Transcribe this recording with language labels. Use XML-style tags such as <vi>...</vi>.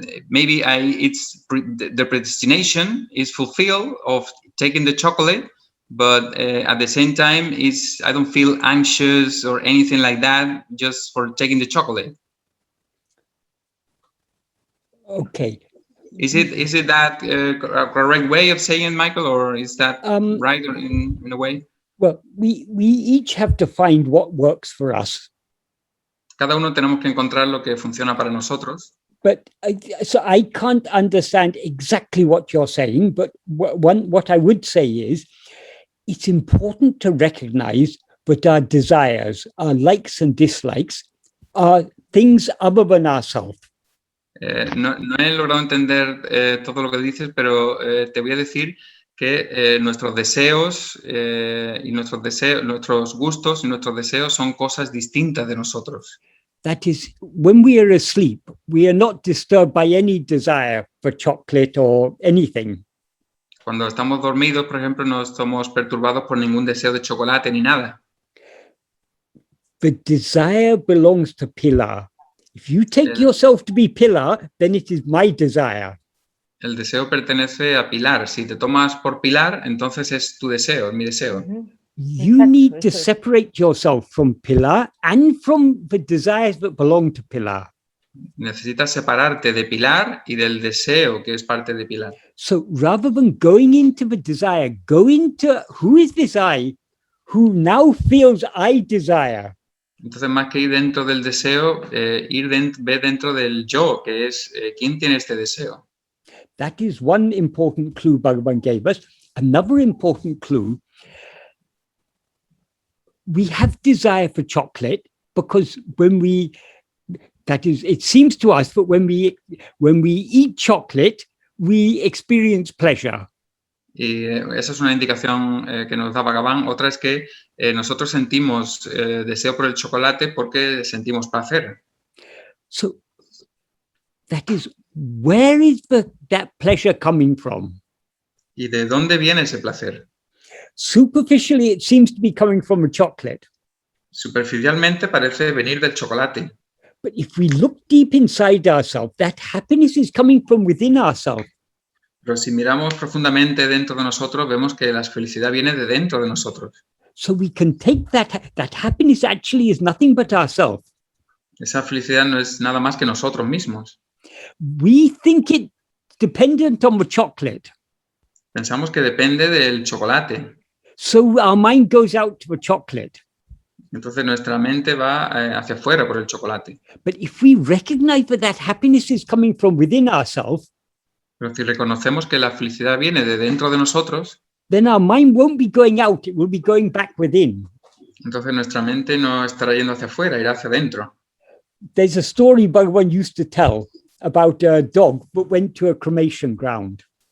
<en>Maybe the predestination is fulfilled of taking the chocolate, but at the same time, I don't feel anxious or anything like that just for taking the chocolate. Okay. Is it that correct way of saying it, Michael, or is that right or in a way? Well, we each have to find what works for us.</en> <es>Cada uno tenemos que encontrar lo que funciona para nosotros.</es> <en>But so I can't understand exactly what you're saying, but what I would say is it's important to recognize that our desires, our likes and dislikes are things other than ourselves.</en> <es>No he logrado entender todo lo que dices, pero te voy a decir que nuestros deseos y nuestros gustos y nuestros deseos son cosas distintas de nosotros.</es> <en>That is, when we are asleep, we are not disturbed by any desire for chocolate or anything.</en> <es>Cuando estamos dormidos, por ejemplo, no estamos perturbados por ningún deseo de chocolate ni nada.</es> <en>The desire belongs to Pilar. If you take yourself to be Pilar, then it is my desire.</en> <es>El deseo pertenece a Pilar. Si te tomas por Pilar, entonces es tu deseo, es mi deseo.</es> <en>You need to separate yourself from Pilar and from the desires that belong to Pilar.</en> <es>Necesitas separarte de Pilar y del deseo que es parte de Pilar.</es> <en>So rather than going into the desire, go into who is this I who now feels I desire.</en> <es>Entonces, más que ir dentro del deseo, ve dentro del yo, que es quién tiene este deseo.</es> <en>That is one important clue Bhagavan gave us. Another important clue, we have desire for chocolate because it seems to us that when we eat chocolate, we experience pleasure.</en> <es>Y esa es una indicación que nos da Bhagavan. Otra es que nosotros sentimos deseo por el chocolate porque sentimos placer.</es> <en>So that is, where is that pleasure coming from?</en> <es>¿Y de dónde viene ese placer?</es> <en>Superficially, it seems to be coming from a chocolate.</en> <es>Superficialmente parece venir del chocolate.</es> <en>But if we look deep inside ourselves, that happiness is coming from within ourselves.</en> <es>Pero si miramos profundamente dentro de nosotros, vemos que la felicidad viene de dentro de nosotros.</es> <en>So we can take that happiness actually is nothing but ourselves.</en> <es>Esa felicidad no es nada más que nosotros mismos.</es> <en>We think it's dependent on the chocolate.</en> <es>Pensamos que depende del chocolate.</es> <en>So our mind goes out to the chocolate.</en> <es>Entonces nuestra mente va hacia afuera por el chocolate.</es> <en>But if we recognize that happiness is coming from within ourselves,</en> <es>pero si reconocemos que la felicidad viene de dentro de nosotros,</es> <en>then our mind won't be going out, it will be going back within.</en> <es>Entonces nuestra mente no estará yendo hacia afuera, irá hacia adentro.</es> <en>There's a story Bhagavan used to tell about a dog that went to a cremation ground.</en>